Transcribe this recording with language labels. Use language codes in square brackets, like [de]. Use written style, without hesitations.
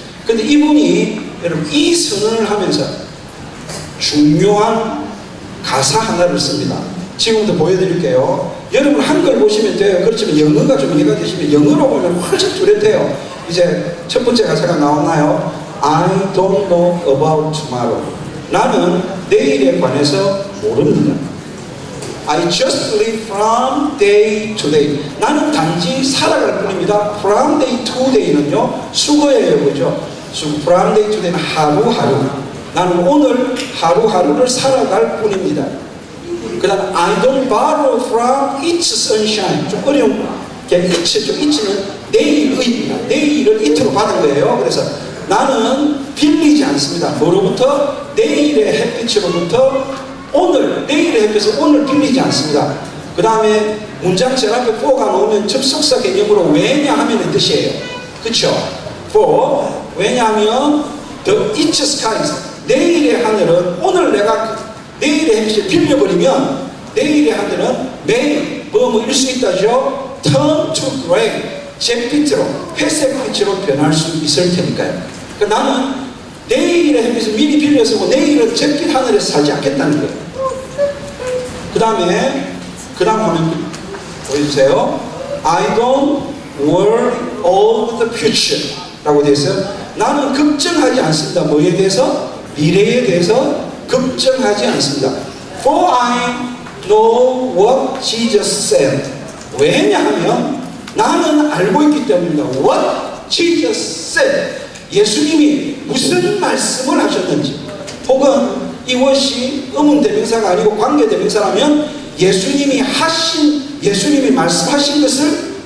[ko] 근데 이분이 여러분 이 선언을 하면서 중요한 가사 하나를 씁니다. 지금부터 보여드릴게요. 여러분 한글 보시면 돼요. 그렇지만 영어가 좀 이해가 되시면 영어로 보면 훨씬 뚜렷해요. 이제 첫 번째 가사가 나오나요? [en] I don't know about tomorrow. [ko] 나는 내일에 관해서 모릅니다. [en] I just live from day to day. [ko] 나는 단지 살아갈 뿐입니다. [en] From day to day [ko] 는요 수거예요. 그죠? [en] From day to day [ko] 는 하루하루. 나는 오늘 하루하루를 살아갈 뿐입니다. 그 다음 [en] I don't borrow from its sunshine. [ko] 좀 어려운 게 it는 내일의입니다. 내일을 it로 받은 거예요. 그래서 나는 빌리지 않습니다. 뭐로부터? 내일의 햇빛으로부터 오늘, 내일의 햇빛을 오늘 빌리지 않습니다. 그 다음에 문장 제일 앞에 for가 나오면 접속사 개념으로 왜냐하면의 뜻이에요. 그쵸? for, 왜냐하면 [en] the its skies, [ko] 내일의 하늘은 오늘 내가 내일의 햇빛을 빌려버리면 내일의 하늘은 매일 뭐일 수 있다죠? [en] turn to gray, [ko] 잿빛으로, 회색빛으로 변할 수 있을 테니까요. 그러니까 나는 내일의 햇빛을 미리 빌려쓰고 내일은 잿빛 하늘에서 살지 않겠다는 거예요. 그 다음 화면 보여주세요. [en] I don't worry of the future [ko] 라고 되어 있어요. 나는 걱정하지 않습니다. 뭐에 대해서? 미래에 대해서 걱정하지 않습니다. [en] For I know what Jesus said. [ko] 왜냐하면 나는 알고 있기 때문입니다. [en] What Jesus said. [ko] 예수님이 무슨 말씀을 하셨는지. 혹은 이것이 의문대명사가 아니고 관계대명사라면 예수님이 말씀하신 것을